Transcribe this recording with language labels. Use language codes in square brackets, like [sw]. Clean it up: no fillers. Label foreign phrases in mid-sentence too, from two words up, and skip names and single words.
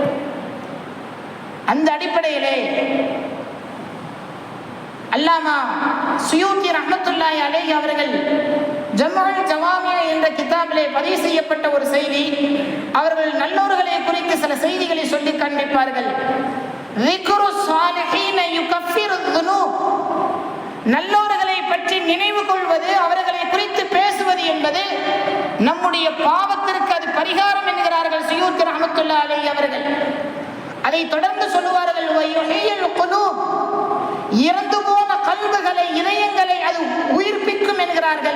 [ta] அந்த அடிப்படையிலே அல்லாமா சுயூத்தி [ar] رحمة الله عليه [ta] அவர்கள் ஜம்உல் ஜவாமி என்ற கிதாபிலே பதிவு செய்யப்பட்ட ஒரு செய்தி, அவர்கள் நல்லோர்களை குறித்து சில செய்திகளை சொல்லி காண்பிப்பார்கள். [ar] ذِكْرُ الصَّالِحِينَ يُكَفِّرُ الذُّنُوبَ, [ta] நல்லோர்களை பற்றி நினைவு கொள்வது, அவர்களை குறித்து பேசுவது என்பது நம்முடைய பாவத்திற்கு அது பரிகாரம் என்கிறார்கள் சுயூத்தி [ar] رحمة الله عليه [ta] அவர்கள். அதை தொடர்ந்து சொல்லுவார்கள், [ar] ويحيي القلوب, [ta] இறந்து போன கல்புகளை, இதயங்களை அது உயிர்ப்பிக்கும் என்கிறார்கள்.